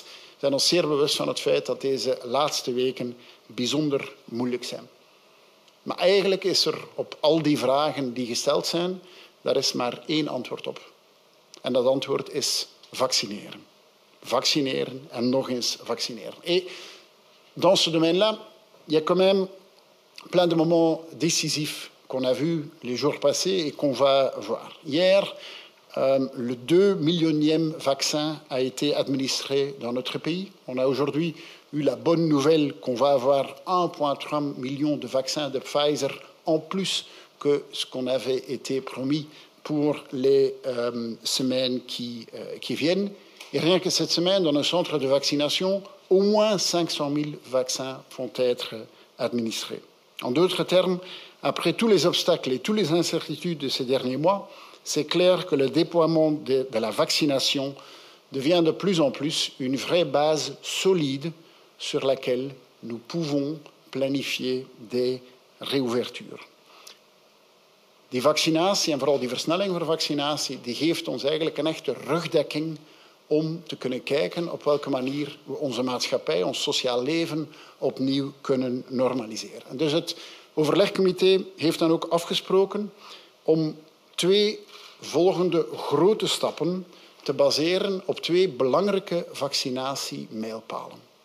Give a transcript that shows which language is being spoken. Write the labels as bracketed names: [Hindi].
[Dutch] We zijn ons zeer bewust van het feit dat deze laatste weken bijzonder moeilijk zijn. Maar eigenlijk is er op al die vragen die gesteld zijn, daar is maar één antwoord op. En dat antwoord is vaccineren. Vaccineren en nog eens vaccineren. [French] Et dans ce domaine-là, il y a quand même plein de moments décisifs qu'on a vus les jours passés et qu'on va voir. Hier, le 2 millionième vaccin a été administré dans notre pays. On a aujourd'hui eu la bonne nouvelle qu'on va avoir 1,3 million de vaccins de Pfizer en plus que ce qu'on avait été promis pour les semaines qui viennent. Et rien que cette semaine, dans un centre de vaccination, au moins 500 000 vaccins vont être administrés. En d'autres termes, après tous les obstacles et toutes les incertitudes de ces derniers mois, c'est clair que le déploiement de la vaccination devient de plus en plus une vraie base solide sur laquelle nous pouvons planifier des réouvertures. [Dutch] Die vaccinatie en vooral die versnelling van vaccinatie, die geeft ons eigenlijk een echte rugdekking om te kunnen kijken op welke manier we onze maatschappij, ons sociaal leven opnieuw kunnen normaliseren. En dus het overlegcomité heeft dan ook afgesproken om 2 volgende grote stappen te baseren op 2 belangrijke vaccinatiemijlpalen.